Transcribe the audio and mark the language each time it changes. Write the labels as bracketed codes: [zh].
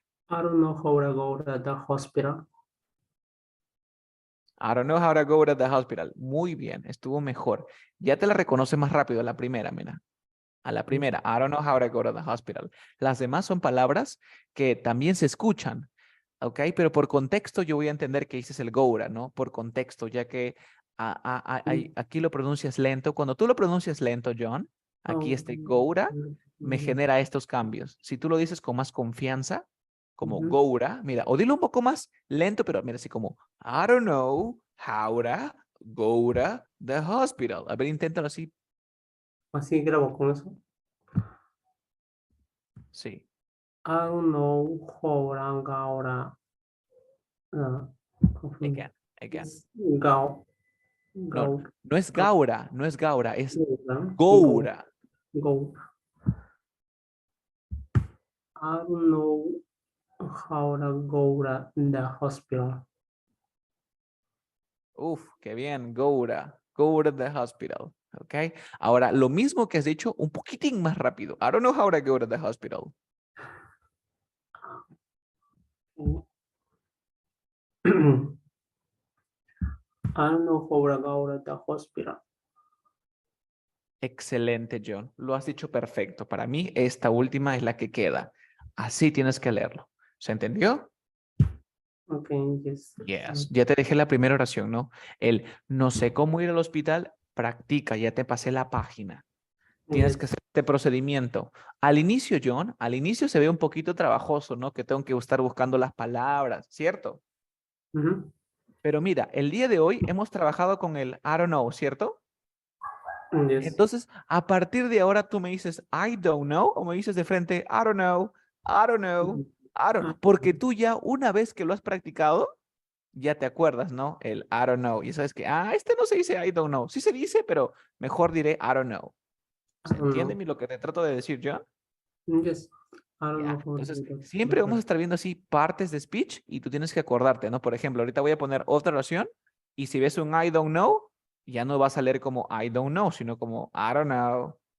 [en] I don't know how to go to the hospital. I don't know how to go to the hospital. [es] Muy bien, estuvo mejor. Ya te la reconoce más rápido a la primera, mira. A la primera, [en] I don't know how to go to the hospital. [es] Las demás son palabras que también se escuchan, ¿ok? Pero por contexto yo voy a entender que dices el Goura, ¿no? Por contexto, ya que aquí lo pronuncias lento. Cuando tú lo pronuncias lento, John, aquí este Goura me genera estos cambios. Si tú lo dices con más confianza, como Goura, mira, o dilo un poco más lento, pero mira, así como, [en] I don't know how to go to the hospital. [es] A ver, inténtalo así. Así grabo con eso. Sí. [en] I don't know how to go to. Again. Go. [es] No, no es Gaura, es [en] Go. Goura. Go. I don't know how to go to the hospital. [es] Uf, qué bien, Goura. [en] Go to the hospital. [es] ¿Ok? Ahora, lo mismo que has dicho, un poquitín más rápido. [en] I don't know how to go to the hospital. I don't know how to go to the hospital. [es] Excelente, John. Lo has dicho perfecto. Para mí, esta última es la que queda. Así tienes que leerlo. ¿Se entendió? [en] Okay, yes. Yes. [es] Ya te dejé la primera oración, ¿no? El no sé cómo ir al hospital, practica, ya te pasé la página. Tienes que [en] Yes. [es] hacer este procedimiento. Al inicio, John, al inicio se ve un poquito trabajoso, ¿no? Que tengo que estar buscando las palabras, ¿cierto? Mhm. Pero mira, el día de hoy hemos trabajado con el I don't know, ¿cierto? [en] Yes. [es] Entonces, a partir de ahora tú me dices [en] I don't know [es] o me dices de frente [en] I don't know, I don't know, Mhm. I don't, Ah, [es] porque tú ya una vez que lo has practicado, ya te acuerdas, ¿no? El [en] I don't know. [es] Y sabes que, este no se dice I don't know. Sí se dice, pero mejor diré I don't know. [en] I [es] ¿Se [en] don't [es] entiende [en] know. [es] lo que te trato de decir yo? [en] Yes. I don't [es] Ya. [en] know how to [es] Entonces, [en] do that. [es] siempre vamos a estar viendo así partes de speech y tú tienes que acordarte, ¿no? Por ejemplo, ahorita voy a poner otra oración y si ves un [en] I don't know, [es] ya no vas a leer como I don't know, sino como I don't know, I